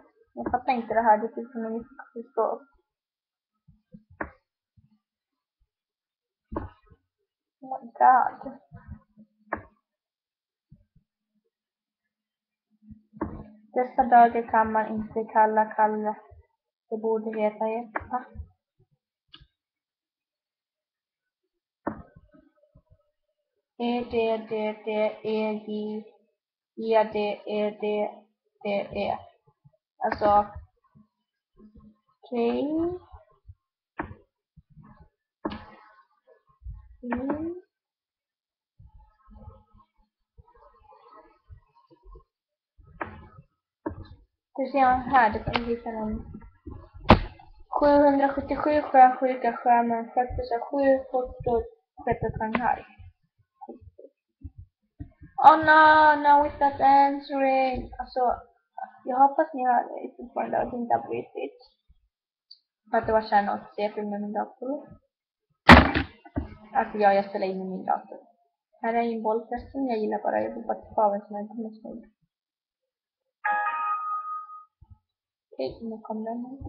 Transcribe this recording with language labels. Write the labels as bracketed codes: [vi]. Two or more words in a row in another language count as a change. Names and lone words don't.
[sv] Jag fattar inte det här, det är som jag inte förstår. [en] Oh my god. [sv] Dessa dagar kan man inte kalla Kalle. Det borde heta Eppa. E-D-D-E-J-E-D-E-D-E. Alltså, okej. Du ser här, det kan hitta någon. 777 sjösjuka sjömän sköttes av 7 fotor Shanghai. [en] Oh no, it's not answering. [sv] Alltså, jag hoppas ni har fortfarande och inte har brutit. För att det var kärn att se film med min dator. Alltså jag spelar in i min dator. Här är en boll förresten, jag gillar bara, jag vill bara ta av en sån här gummistånd. Okej, nu kom den.